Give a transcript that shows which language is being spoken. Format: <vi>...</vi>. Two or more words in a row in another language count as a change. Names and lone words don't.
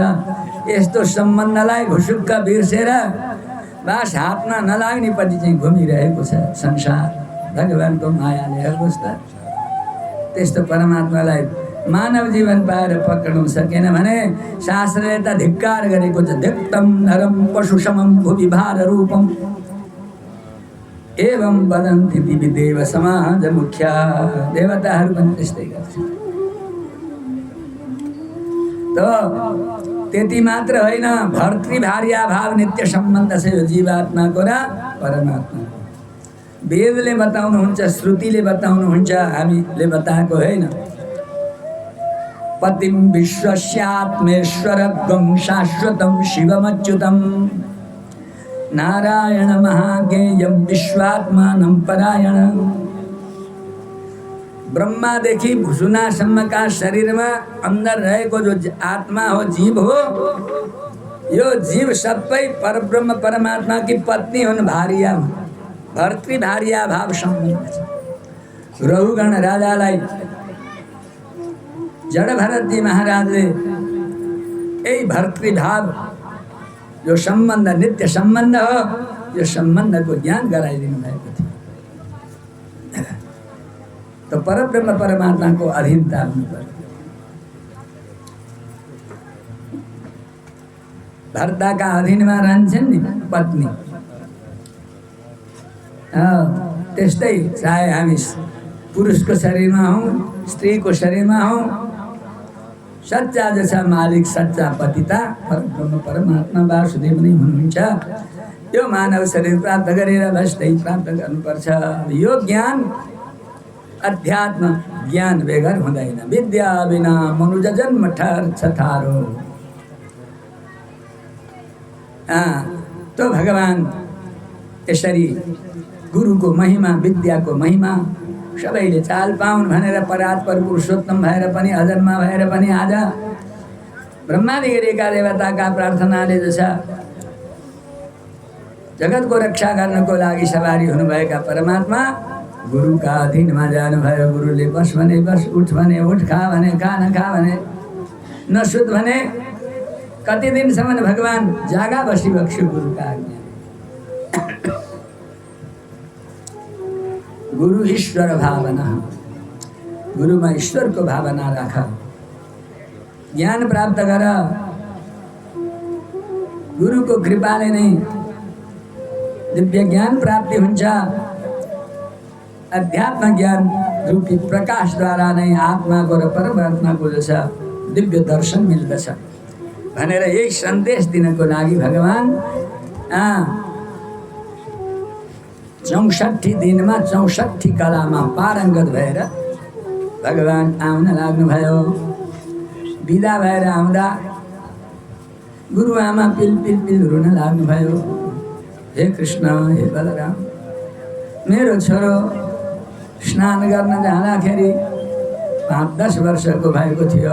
<ne>यस्तो सम्बन्धलाई भुसुक्क बिर्सेर बास हातमा नलाग्नेपट्टि चाहिँ घुमिरहेको छ संसार। भगवानको मायाले हेर्नुहोस् त, त्यस्तो परमात्मालाई मानव जीवन पाएर पक्र्नु सकेन भने शास्त्रले त धिक्कार गरेको छ।</ne> <sa>धिक्तम नरम पशु समम भुवि भार रूपम एवं वदन्ति दिवि देव समाज मुख्या।</sa> <ne>देवताहरू पनि त्यस्तै गर्छ। त त्यति मात्र होइन, भर्तृभार्या भाव नित्य सम्बन्ध छ यो जीवात्माको र परमात्माको। वेदले बताउनुहुन्छ, श्रुतिले बताउनुहुन्छ, हामीले बताएको होइन।</ne> <sa>पतिं विश्वस्यात्मेश्वरत्वं शाश्वतं शिवमच्युतं नारायण महाज्ञेयं विश्वात्मानं परायणं।</sa> <ne>ब्रह्मा देखि भुसुनासम्म</ne> <hi>का शरीर में अंदर</hi> <ne>रहेको जो आत्मा हो, जीव हो, यो जीव सबै परब्रह्म परमात्मा की पत्नी हुन्, भार्या, भर्तृ भार्या भाव सम्बन्ध छ। रघुगण राजालाई जड़ भरत जी महाराजले यही भर्तृभाव जो संबंध नित्य संबंध हो, यो संबंध को ज्ञान गराइदिनु भएको थियो। तो परब्रह्म परमात्मा को अधीनता हुनु पर्यो।</ne> <hi>भर्ता का अधीन में</hi> <ne>रहन्छन् नि पत्नी। त्यस्तै चाहे हामी</ne> <hi>पुरुष को शरीर में हूँ, स्त्री को शरीर में हूँ, सच्चा जैसा मालिक सच्चा</hi> <ne>पतिता परब्रह्म परमात्मा वासुदेव नै हुनुहुन्छ। यो मानव शरीर प्राप्त गरेर बस त्यही प्राप्त गर्नुपर्छ। यो ज्ञान अध्यात्म ज्ञान बेगर हुँदैन। विद्या बिना मनुज जन्म ठर्छ थारो। तो भगवान यसरी गुरु को महिमा, विद्या को महिमा सबैले चाल पाउन् भनेर परात्पर पुरुषोत्तम भएर पनि, अजन्मा भएर पनि आज ब्रह्मादि गरेका देवताका प्रार्थनाले जसा जगतको रक्षा गर्नको लागि सवारी हुनुभएका परमात्मा गुरुका अधीनमा जानुभयो। गुरुले बस भने बस, उठ भने उठ, खा भने खा, नखा भने नसुत भने कति दिनसम्म भगवान जागा बसी बक्स्यो गुरुका आज्ञा। गुरु ईश्वर भावना,</ne> <hi>गुरु में ईश्वर को भावना</hi> <ne>राख,</ne> <hi>ज्ञान प्राप्त कर।</hi> <ne>गुरु को कृपाले नै दिव्य ज्ञान प्राप्ति हुन्छ। अध्यात्म ज्ञान रूपी प्रकाश द्वारा नै आत्मा को र परमात्मा को जैसा दिव्य दर्शन मिल्दछ भनेर यही सन्देश दिनको लागि भगवान 64 दिन में 64 कला में पारंगत भएर भगवान आउन लाग्नुभयो। विदा भएर आउँदा गुरु आमा पिल पिल पिल रुन लाग्नुभयो। हे कृष्ण, हे बलराम, मेरो छोरो स्नान गर्न जाँदाखेरि 5-10 वर्षको भएको थियो।</ne>